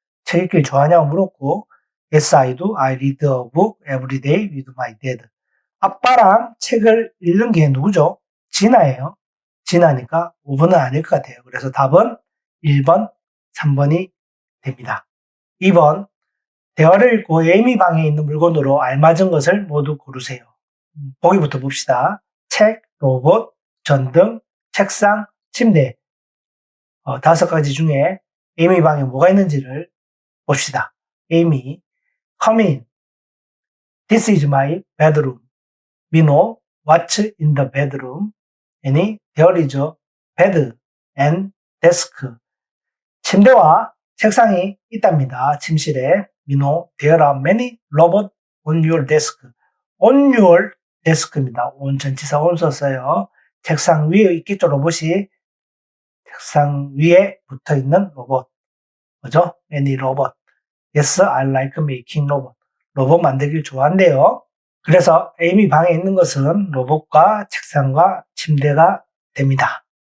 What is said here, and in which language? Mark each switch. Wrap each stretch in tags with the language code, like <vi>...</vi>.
<ko>책 읽기를 좋아하냐고 물었고</ko> <en>Yes, I do. I read a book every day with my dad.</en> <ko>아빠랑 책을 읽는 게 누구죠? 진아예요. 진아니까 5번은 아닐 것 같아요. 그래서 답은 1번, 3번이 됩니다. 2번, 대화를 읽고 에이미 방에 있는 물건으로 알맞은 것을 모두 고르세요. 보기부터 봅시다. 책, 로봇, 전등, 책상, 침대. 5가지 중에 에이미 방에 뭐가 있는지를 봅시다.</ko> <en>에이미, come in. This is my bedroom. 민호, what's in the bedroom? 애니, there is a bed and desk.</en> <ko>침대와 책상이 있답니다. 침실에.</ko> <en>민호, there are many robots on your desk. on your desk입니다.</en> <ko>on 전치사 on 썼어요. 책상 위에 있겠죠, 로봇이. 책상 위에 붙어 있는 로봇. 뭐죠?</ko> <en>any robot. Yes, I like making robot.</en> <ko>로봇 만들기를 좋아한대요. 그래서 에이미 방에 있는 것은 로봇과 책상과 침대가 됩니다.</ko>